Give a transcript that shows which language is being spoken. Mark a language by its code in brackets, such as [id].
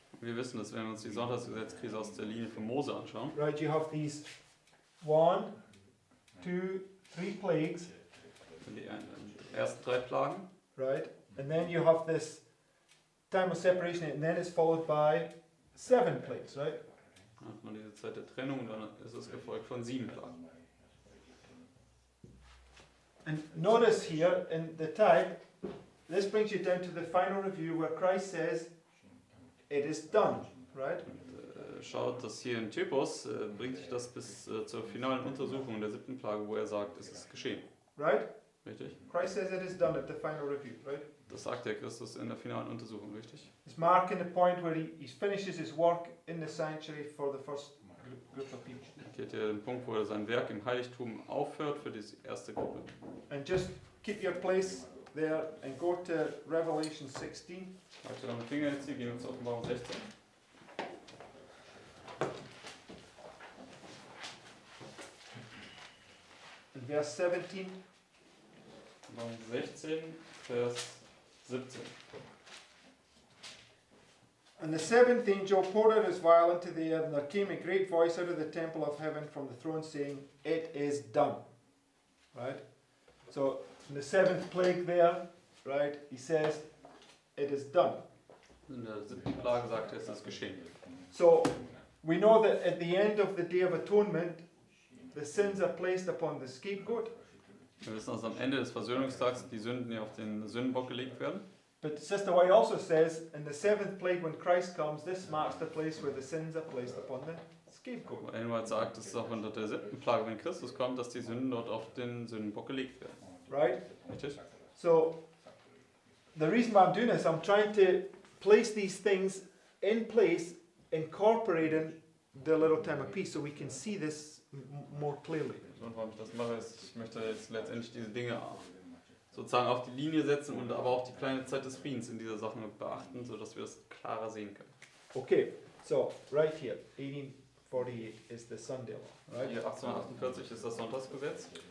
[de] Wir wissen, dass wenn wir uns die Sonntagsgesetzkrise aus der Linie von Mose anschauen, [en] right, you have these 1, 2, 3 plagues, [de] die ersten 3 Plagen, [en] right? And then you have this time of separation, and then it's followed by 7 plagues, right? [de] dann hat man diese Zeit der Trennung und dann ist es gefolgt von 7 Plagen. [en] And notice here in the type, this brings you down to the final review where Christ says, it is done, right? [de] Schaut, dass hier im Typus bringt sich das bis zur finalen Untersuchung der 7. Plage, wo er sagt, es ist geschehen. [en] Right? [de] Richtig? [en] Christ says it is done at the final review, right? [de] Das sagt der Christus in der finalen Untersuchung, richtig? [en] It's marking the point where he finishes his work in the sanctuary for the first group of people. [de] Hier hat er den Punkt, wo er sein Werk im Heiligtum aufhört für die erste Gruppe. [en] And just keep your place there and go to Revelation 16. [de] Halte deinen Finger jetzt hier, gehen wir zur Offenbarung 16. [en] In verse 17. [de] Offenbarung 16, Vers 17. [en] And the 7th angel poured out his vial into the air, and there came a great voice out of the temple of heaven from the throne saying, it is done. Right? So, in the 7th plague there, right, he says, it is done. [de] In der 7. Plage sagt er, es ist geschehen. [en] So, we know that at the end of the Day of Atonement, the sins are placed upon the scapegoat. [de] Wir wissen, dass am Ende des Versöhnungstags die Sünden ja auf den Sündenbock gelegt werden. [en] But Sister White also says, in the seventh plague when Christ comes, this marks the place where the sins are placed upon the scapegoat. [de] Einmal sagt, es ist auch unter der 7. Plage, wenn Christus kommt, dass die Sünden dort auf den Sündenbock gelegt werden. [en] Right? [de] Richtig? [en] So, the reason why I'm doing this, I'm trying to place these things in place, incorporating the little time of peace, so we can see this more clearly. [de] Und warum ich das mache, ist, ich möchte jetzt letztendlich diese Dinge sozusagen auf die Linie setzen und aber auch die kleine Zeit des Friedens in dieser Sache beachten, sodass wir das klarer sehen können. [en] Okay, so right here, 1848 is the Sunday law, right? [de] Hier 1848 ist das Sonntagsgesetz.